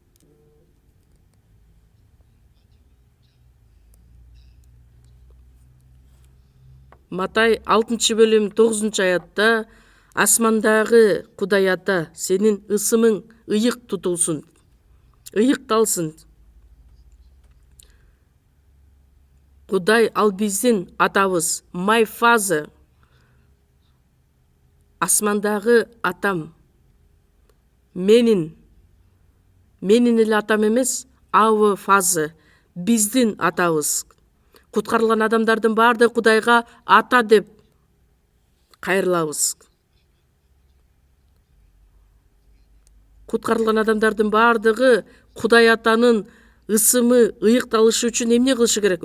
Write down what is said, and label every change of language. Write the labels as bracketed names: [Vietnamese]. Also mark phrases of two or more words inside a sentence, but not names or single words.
[Kyrgyz] Матай 6 бөлүм 9 аятта: асмандагы Кудай ата, сенин ысымың ыйык тутулсун, ыйыкталсын. Кудай ал биздин атабыз, [English] my father. [Kyrgyz] Асмандагы атам. Менин эле атам эмес, [English] our father, [Kyrgyz] биздин атабыз. Куткарылган адамдардын бардыгы Кудайга ата деп кайрылабыз. Куткарылган адамдардын бардыгы Кудай атанын ысымы ыйыкталышы үчүн эмне кылышы керек?